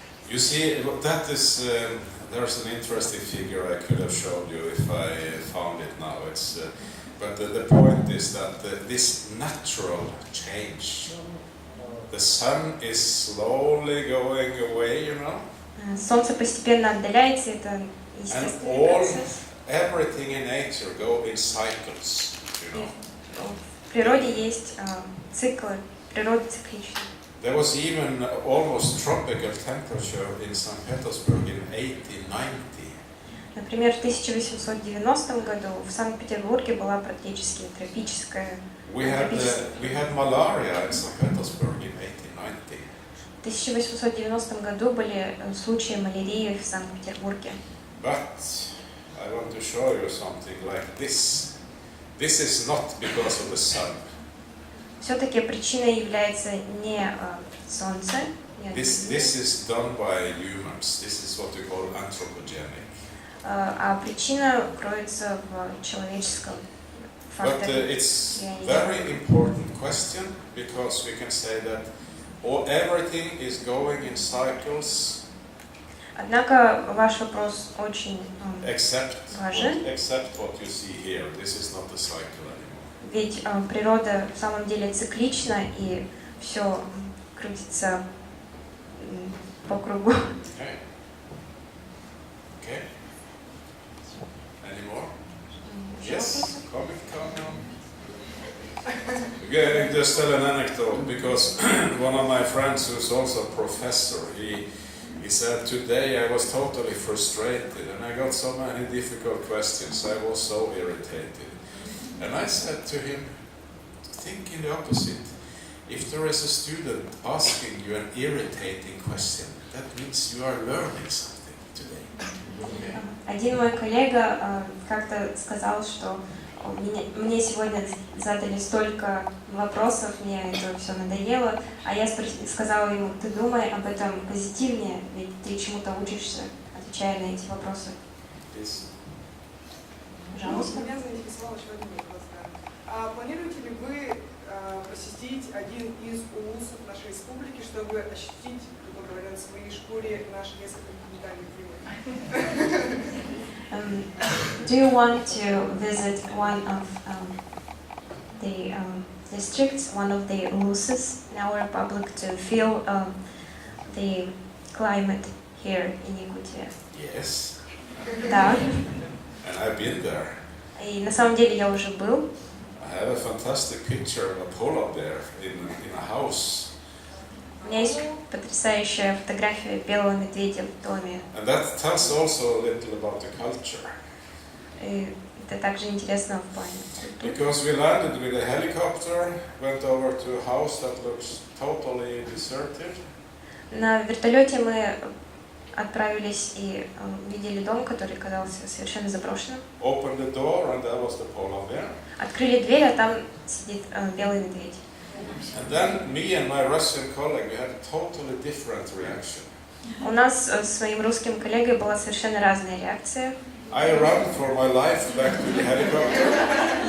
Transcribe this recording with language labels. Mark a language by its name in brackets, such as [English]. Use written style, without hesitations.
[English] You see, that is, there's an interesting figure I could have showed you if I found it now. It's, but the point is that this natural change, the sun is slowly going away, you know? [Russian] Солнце постепенно отдаляется, это естественный процесс. [English] Everything in nature go in cycles, you know. [Russian] В природе есть циклы, природа циклична. [English] There was even almost tropical temperature in St. Petersburg in 1890. [Russian] Например, в 1890 году в Санкт-Петербурге была практически тропическая. [English] We had malaria in St. Petersburg in 1890. [Russian] В 1890 году были случаи малярии в Санкт-Петербурге. [English] But I want to show you something like this. This is not because of the sun. [Russian] Все-таки причиной является не солнце. [English] This is done by humans. This is what we call anthropogenic. [Russian] А причина кроется в человеческом [English] But [Russian] факторе. [English] it's very important question because we can say that everything is going in cycles. [Russian] Однако ваш вопрос очень важен. [English] Except what you see here. This is not a cycle anymore. [Russian] Ведь природа в самом деле циклична, и все крутится по кругу. [English] Okay. Okay. Any more? Yes. Come on. Okay, just tell an anecdote because one of my friends who's also a professor, he said today I was totally frustrated and I got so many difficult questions. I was so irritated. And I said to him, think in the opposite. If there is a student asking you an irritating question, that means you are learning something today. Okay. [Russian] Один мой коллега как-то сказал, что мне сегодня задали столько вопросов, мне это все надоело, а я сказала ему, ты думай об этом позитивнее, ведь ты чему-то учишься, отвечая на эти вопросы. Пожалуйста. Меня заинтересовал еще один вопрос. Планируете ли вы посетить один из улусов нашей республики, чтобы ощутить, грубо говоря, на своей шкуре наш несколько континентальный климат? [English] Do you want to visit one of the districts, one of the Ulus in our republic, to feel the climate here in Якутия. Yes, [Russian] Да. [English] and I've been there. [Russian] И на самом деле я уже был. [English] I have a fantastic picture of a polar bear in a house. [Russian] У меня есть потрясающая фотография белого медведя в доме. [English] And that tells also a little about the culture. [Russian] И это также интересно в плане культуры. [English] Because we landed with a helicopter, went over to a house that looks totally deserted. [Russian] На вертолете мы отправились и видели дом, который казался совершенно заброшенным. [English] Opened the door and there was the polar bear. [Russian] Открыли дверь, а там сидит белый медведь. [English] And then me and my Russian colleague, we had a totally different reaction. [Russian] У нас с своим русским коллегой была совершенно разная реакция. [English] I ran for my life back to the helicopter.